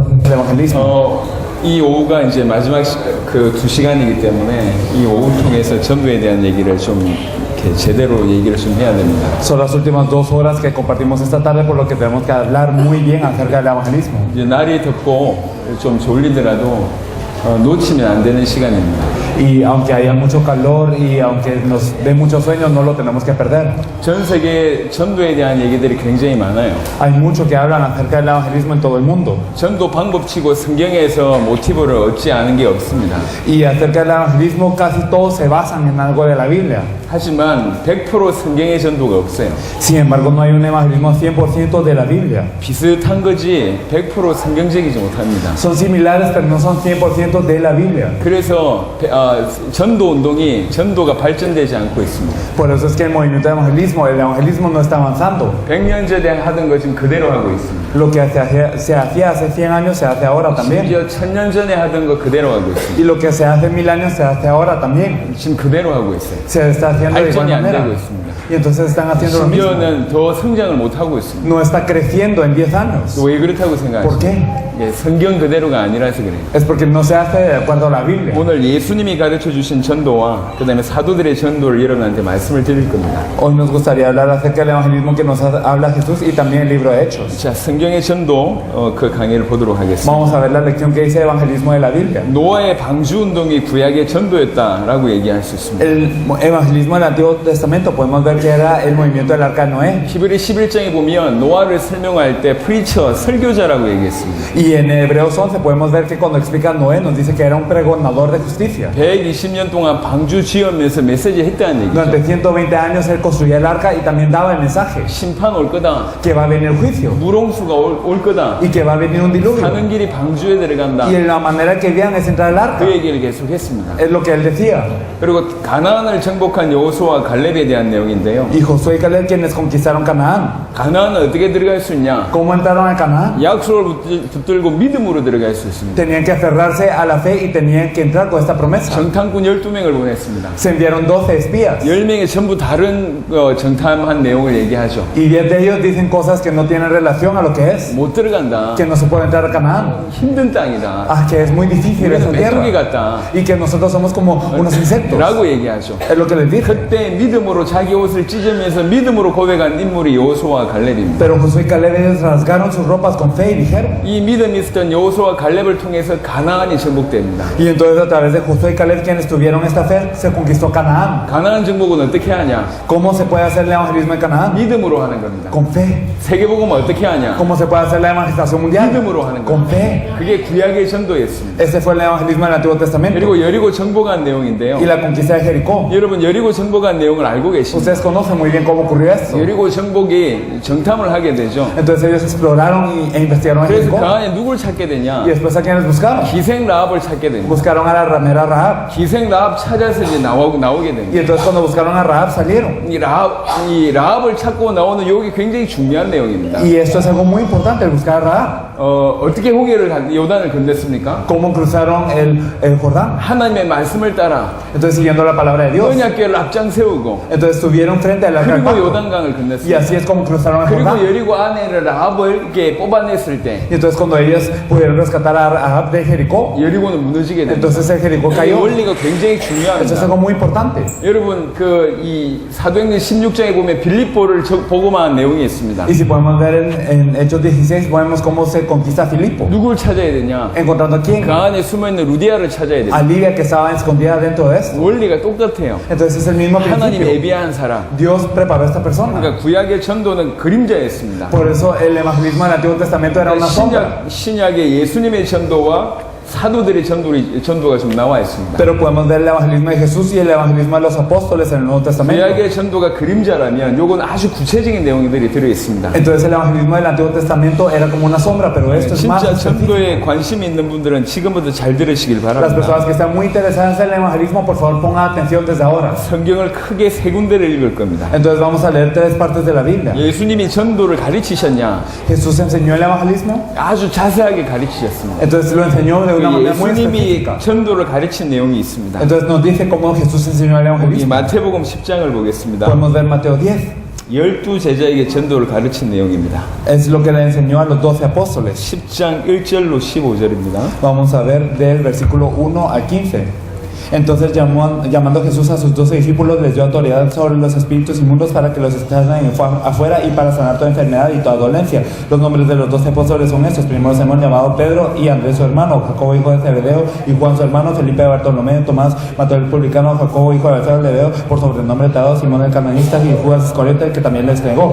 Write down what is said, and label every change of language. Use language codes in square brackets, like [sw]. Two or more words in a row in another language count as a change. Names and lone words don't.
[es] el evangelismo. [ko] 이 오후가 이제 마지막 그 2시간이기 때문에 이 오후 통해서 전도에 대한 얘기를 좀 이렇게 제대로 얘기를 좀 해야 됩니다. [es] Son las últimas 2 horas que compartimos esta tarde, por lo que tenemos que hablar muy bien acerca del evangelismo. [ko] 이제 날이 덥고 좀 졸리더라도 놓치면 안 되는 시간입니다. [es] Y aunque haya mucho calor y aunque nos dé muchos sueños, no lo tenemos que perder. [ko] 전 세계 전도에 대한 얘기들이 굉장히 많아요. [es] Hay mucho que hablan acerca del evangelismo en todo el mundo. [ko] 전도 방법치고 성경에서 모티브를 얻지 않은 게 없습니다. [es] Y acerca del evangelismo casi todos se basan en algo de la Biblia. [ko] 하지만 100% 성경의 전도가 없어요. [es] Sin embargo, no hay un evangelismo 100% de la Biblia. [ko] 비슷한 거지 100% 성경적이지 못합니다. [es] Son similares, pero no son 100% de la Biblia. [ko] 그래서 전도 운동이 전도가 발전되지 않고 있습니다. [es] Por eso es que el movimiento de el evangelismo no está avanzando. [ko] 100년 전에 하던 거 지금 그대로 하고 있습니다. [es] Lo que se hacía hace 100 años se hace ahora también. [ko] 심지어 1000년 전에 하던 거 그대로 하고 있습니다. [es] Y lo que se hace 1000 años se hace ahora también. [ko] 지금 그대로 하고 있어요. [es] Se está haciendo de igual [ko] 발전이 안 [es] manera. [ko] 되고 있습니다. [es] Y entonces están haciendo lo mismo. [ko] 심지어는 더 성장을 못 하고 있습니다. [es] No está creciendo en 10 años. [ko] 왜 그렇다고 [es] ¿Por [ko] 생각하세요? [es] qué? [ko] 예, 성경 그대로가 아니라서 그래요. [es] Es porque no se hace de acuerdo a la Biblia. [ko] 오늘 예수님이 가르쳐 주신 전도와 그다음에 사도들의 전도를 여러분한테 말씀을 드릴 겁니다. [es] Hoy nos gustaría hablar acerca del evangelismo que nos habla Jesús y también el libro de Hechos. [ko] 자, 성경의 전도 그 강의를 보도록 하겠습니다. [es] Vamos a ver la lección que dice el evangelismo de la Biblia. [ko] 노아의 방주 운동이 구약의 전도였다라고 얘기할 수 있습니다. [es] El evangelismo del Antiguo Testamento podemos ver que era el movimiento del arca de Noé. [ko] 히브리 11장에 보면 노아를 설명할 때 프리처, 설교자라고 얘기했습니다. [es] Y en Hebreos 11 podemos ver que cuando explica Noé nos dice que era un pregonador de justicia. [ko] 120년 동안 방주 지으면서 메시지 했다는 얘기죠. [es] Durante 120 años él construía el arca y también daba el mensaje [ko] 심판 올 거다. [es] que va a venir el juicio [ko] 물홍수가 올 거다. [es] y que va a venir un diluvio. [ko] 가는 길이 방주에 들어간다. [es] Y la manera que vean es entrar al arca. [ko] 그 얘기를 계속 했습니다. [es] Es lo que él decía. [ko] 그리고 가나안을 정복한 여호수아와 갈렙에 대한 내용인데요. [es] Y Josué y Caleb quienes conquistaron Canaán. [ko] 가나안은 어떻게 들어갈 수 있냐? [es] ¿Cómo entraron a Canaán? [ko] 약속을 붙들고 믿음으로 들어갈 수 있습니다. [es] Tenían que aferrarse a la fe y tenían que entrar con esta promesa. [ko] 정탐꾼 12명을 보냈습니다. [es] Se enviaron 12 espías. [ko] 10명이 전부 다른 정탐한 내용을 얘기하죠. [es] Y 10 de ellos dicen cosas que no tienen relación a lo que es. [ko] 못 들어간다. [es] Que no se puede entrar a Canaán. [ko] 힘든 땅이다. [es] Ah, que es muy difícil esa [ko] 우리는 메뚜기 [es] tierra. [ko] 같다. [es] Y que nosotros somos como unos insectos. [ko] 라고 얘기하죠. [es] Es lo que les dije. [ko] 그때 믿음으로 자기 옷을 찢으면서 믿음으로 고백한 인물이 여호수아와 갈렙입니다. [es] Pero Josué y Caleb ellos rasgaron sus ropas con fe y dijeron. [ko] 이 믿음이 있었던 여호수아와 갈렙을 통해서 가나안이 정복됩니다. [es] Y entonces a través de Josué y Caleb quienes tuvieron esta fe se conquistó Canaán. [ko] 가나안 정복은 어떻게 하냐? [es] ¿Cómo se puede hacer el evangelismo en Canaán? [ko] 믿음으로 하는 겁니다. [es] Con fe. [ko] 세계복음은 어떻게 하냐? [es] ¿Cómo se puede hacer la evangelización mundial? [ko] 믿음으로 하는 [es] Con [ko] 겁니다. [es] fe. [ko] 그게 구약의 전도였습니다. [es] Ese fue el evangelismo del Antiguo Testamento. [ko] 그리고 여리고 정복한 내용인데요. [es] Y la conquista de Jericó. [ko] 여러분 여리고 정복한 내용을 알고 계십니다. [es] Ustedes conocen muy bien cómo ocurrió esto. [ko] 여리고 정복이 정탐을 하게 되죠. [es] Entonces ellos exploraron e investigaron en [ko] 그래서 [es] Jericó. [ko] 그 안에 누굴 찾게 되냐? [es] Y después a quienes buscaron. [ko] 기생 라합을 찾게 됩니다. [es] Buscaron a la ramera Rahab. [ko] 기생 라합 찾아서 이제 나오게 [es] Y [ko] 됩니다. [es] entonces cuando buscaron a Rahab salieron. [ko] 이 라합을 찾고 나오는 여기 굉장히 중요한 내용입니다. [es] Y esto es algo muy importante, el buscar a Rahab. [ko] 어떻게 요단을 건넜습니까? [es] ¿Cómo cruzaron el Jordán? [ko] 하나님의 말씀을 따라 [es] Entonces siguiendo la palabra de Dios. [ko] 언약궤를 앞장 세우고 [es] Entonces estuvieron frente al arca del [ko] 그리고 [es] pacto. [ko] 요단강을 [es] Y [ko] 건넜습니다. [es] así es como cruzaron el [ko] 그리고 [es] Jordán. [ko] 여리고 안에 라합을 이렇게 뽑아냈을 때 [es] Y entonces cuando ellos pudieron rescatar a Rahab de Jericó, [ko] 여리고는 무너지게 됩니다. [es] entonces el Jericó [ko] 이 [es] cayó. [ko] 원리가 굉장히 [es] Eso es [ko] 중요합니다. [es] algo muy importante. [ko] 여러분 이 사도행전 16장에 보면 빌립보를 복음화한 내용이 있습니다. [es] Y si podemos ver en Hechos 16, vemos cómo se conquista Filipo. [ko] 누굴 찾아야 되냐? [es] Encontrando a quién? [ko] 그 안에 숨어있는 루디아를 찾아야 [es] A [ko] 됩니다. [es] Lidia que estaba escondida dentro de esto. [ko] 원리가 똑같아요. [es] Entonces es el mismo [ko] 하나님 [es] principio. [ko] 예비한 사람. [es] Dios preparó a esta persona. [ko] 그러니까 구약의 전도는 그림자였습니다. [es] Por eso el evangelismo del Antiguo Testamento era una sombra. [ko] 신약의 예수님의 전도와 사도들의 전도가 좀 나와 있습니다. [es] Pero podemos ver el evangelismo de Jesús y el evangelismo de los apóstoles en el Nuevo Testamento. [ko] 구약의 전도가 그림자라면 요건 아주 구체적인 내용들이 들어 있습니다. [es] Entonces el evangelismo del Antiguo Testamento era como una sombra, pero esto es más [ko] 진짜 [es] específico. [ko] 전도에 관심이 있는 분들은 지금부터 잘 들으시길 [es] Las [ko] 바랍니다. [es] personas que están muy interesadas en el evangelismo, por favor pongan atención desde ahora. [ko] 성경을 크게 세 군데를 읽을 겁니다. [es] Entonces vamos a leer 3 partes de la Biblia. [ko] 예수님이 전도를 가르치셨냐? [es] Jesús enseñó el evangelismo, [ko] 아주 자세하게 가르치셨습니다. [es] entonces lo enseñó de una manera muy [ko] 예수님이 [es] específica. [ko] 전도를 가르친 내용이 있습니다. [es] Entonces nos dice cómo Jesús enseñó el [ko] 이 [es] evangelismo. [ko] 마태복음 10장을 보겠습니다. [es] Podemos ver Mateo 10. [ko] 12제자에게 전도를 가르친 내용입니다. [es] Es lo que le enseñó a los 12 apóstoles. [ko] 10장 1절로 15절입니다. [es] Vamos a ver del versículo 1 al 15. Entonces llamando Jesús a sus 12 discípulos, les dio autoridad sobre los espíritus inmundos para que los echaran afuera y para sanar toda enfermedad y toda dolencia. Los nombres de los 12 apóstoles son estos: primero Simón, llamado Pedro, y Andrés su hermano, Jacobo hijo de Zebedeo, y Juan su hermano, Felipe de Bartolomé, Tomás, Mateo el publicano, Jacobo hijo de Alfeo de Leveo, por sobrenombre Tadeo, Simón el cananista, y Judas Iscariote, que también les entregó.